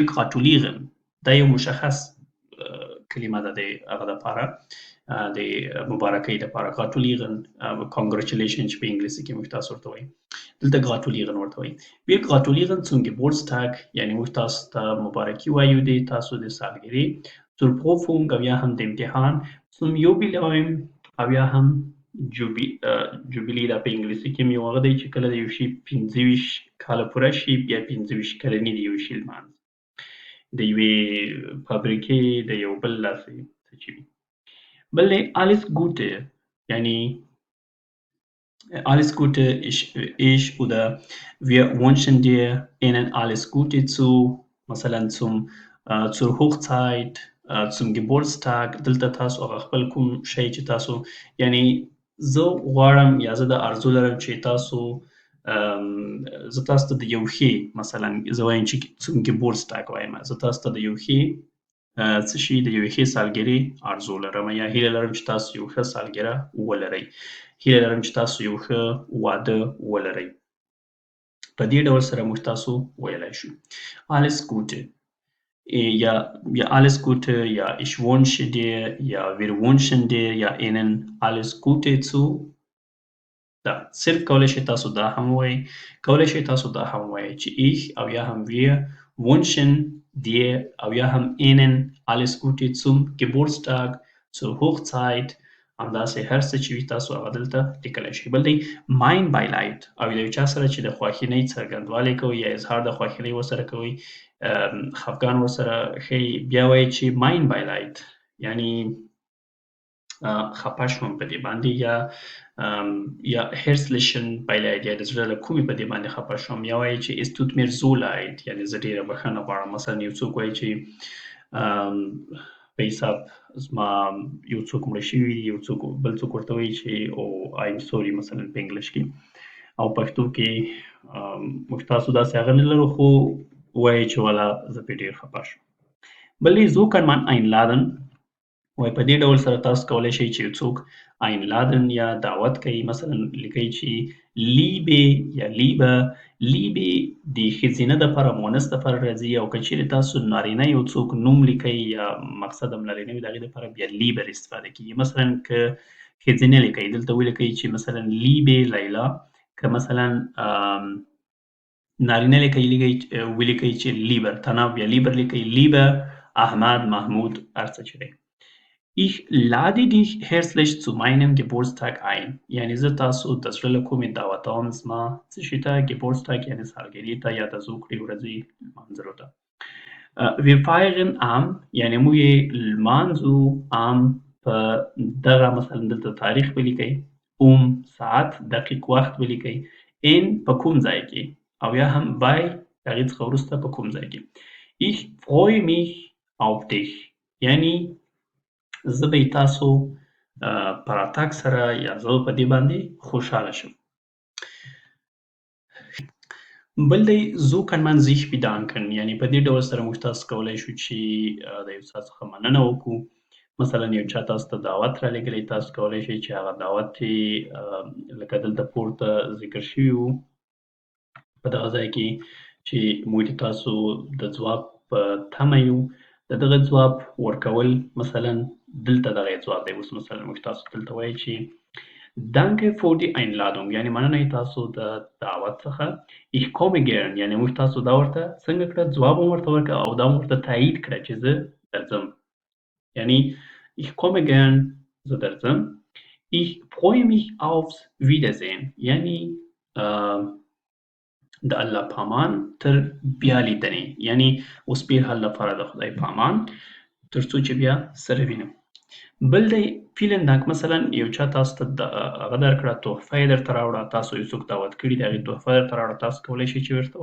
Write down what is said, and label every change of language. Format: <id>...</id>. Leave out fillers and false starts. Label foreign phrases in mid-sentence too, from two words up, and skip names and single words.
<ps>gratulieren دا یو مشخص کلمه ده د هغه دپاره د مبارکۍ دپاره gratulieren congratulation چې په انګلیسي کې موږ تاسو ورته وایو دلته gratulieren ورته وایي</ps> <de>wir gratulieren zum Geburtstag</de> <ps>یعنې موږ تاسو ته مبارکي وایو د تاسو د سالګرې</ps> <de>zur Prüfung</de> <ps>او یا هم د امتحان zum Jubiläum او یا هم جوبیلي دا په انګلیسي کې یو هغه دی چې کله د یو شي 25 کاله پوره شي بیا 25 کلني د یو شي لمانځي د یوې فابریکې د یو بل داسې څه چې وي بل دی</ps> <de>alles Gute یعنی alles Gute ich oder wir wünschen dir ihnen alles Gute zu مثلا zur Hochzeit zum Geburtstag</de> <ps>دلته تاسو هغه خپل کوم شی چې تاسو یعنی زه غواړم یا زه د آرزو لرم چې تاسو زه تاسو ته د یو ښې مثلا زه وایم چې</ps> <de>zum Geburtstag</de> <ps>وایم زه تاسو ته د یو ښې څه شي د یوې ښې سالګرې آرزو لرم یا هیله لرم چې تاسو یو ښه سالګره ولرئ هیله لرم چې تاسو یو ښه واده ولرئ په دې ډول سره موږ تاسو ویلی شو</ps> <de>alles Gute ja alles Gute, ja ich wünsche dir, ja wir wünschen dir, ja ihnen alles Gute zu.</de> <ps>دا صرف کولی شئ تاسو دا هم وایئ کولی شئ تاسو دا هم وایئ چې ich او یا هم</ps> <de>wir wünschen dir</de> <ps>او یا هم</ps> <de>ihnen alles Gute zum Geburtstag, zur Hochzeit</de> <ps>همداسې هر څه چې وي تاسو هغه دلته لیکلی شئ بل دی</ps> <de>mein Beileid</de> <ps>او د یو چا سره چې د خواشینۍ څرګندوالی کوئ یا اظهار د خواشینۍ ورسره کوئ خفګان ورسره ښیي بیا وایي چې</ps> <de>mein Beileid</de> <ps>یعنی خفه شوم په دې باندې یا</ps> <de>herzlichen Beileid</de> <ps>یا د زړه له کومې په دې باندې خفه شوم یا وایي چې</ps> <de>es tut mir so leid</de> <ps>یعنی زه ډېره بښنه غواړم مثلا یو څوک وایي چې په حساب زما یو څوک مړه شوي دي یو څوک بل څوک ورته وایي چې</ps> <en>I'm sorry</en> <ps>مثلا په انګلیش کې او پښتو کې موږ تاسو داسې هغه نه لرو خو وایي چې والا زه پرې ډېر خفه شوم بل دی</ps> <de>so kann man einladen</de> <ps>وایي په دې ډول سره تاسو کولی شئ چې یو څوک einladen یا دعوت کوي مثلا لیکئ چې liebe یا liebe د ښځینه دپاره مؤنث دپاره راځي او که چیرې تاسو نارینه یو څوک نوم لیکئ یا مقصد هم نارینه وي د هغې دپاره بیا liber استفاده کېږي مثلا که ښځینه لیکئ دلته ولیکئ چې مثلا liebe لیلا که مثلا نارینه لیکئ ولیکئ چې liber تناب یا liber لیکئ liber احمد محمود هر څه چې دی</ps> <de>Ich lade dich herzlich zu meinem Geburtstag ein.</de> <ps>یعنی زه تاسو د زړه له کومې دعوتوم زما څه شي ته Geburtstag یعنې سالګرې ته یا د زوکړې ورځې لمانځلو ته</ps> <de>Wir feiern am</de> <ps>یعنې موږ یې لمانځو am په دغه مثلا دلته تاریخ ولیکئ ساعت دقیق وخت ولیکئ in په کوم ځای کې او یا هم bei د هغې څخه وروسته په کوم ځای کې</ps> <de>Ich freue mich auf dich</de> <ps>یعنی زه به تاسو په راتګ سره یا زه په دې باندې خوشحاله شم بل دی</ps> <de>so kann man sich bedanken</de> <ps>یعنی په دې ډول سره موږ تاسو کولی شو چې د یو چا څخه مننه وکړو مثلا یو چا تاسو ته دعوت رالیږلی تاسو کولی شئ چې هغه دعوت یې لکه دلته پورته ذکر شوي وو په دغه ځای کې چې موږ د تاسو د ځواب په تمه یو د دغه ځواب ورکول مثلا دلته دغه ځواب دی اوس مثلا موږ تاسو دلته وایي چې</ps> <de>Danke für die Einladung</de> <ps>یعنې مننه تاسو د دعوت څخه</ps> <de>Ich komme gern</de> <ps>یعنې موږ تاسو دا ورته څنګه کړه ځواب هم ورته ورکړه او دا هم ورته تایید کړه چې زه درځم یعنې</ps> <de>Ich komme gern</de> <ps>زه درځم</ps> <de>Ich freue mich aufs Wiedersehen</de> <ps>یعنې د الله پامان تر بیا لیدنې یعنې اوس بهرحال لپاره د خدای پامان تر څو چې بیا سره وینم بل دی</ps> <de>vielen Dank</de> <ps>مثلا یو چا تاسو ته هغه درکړه تحفه یې درته راوړه تاسو یو څوک دعوت کړي د هغې تحفه درته راوړه تاسو کولی شئ چې ورته</ps>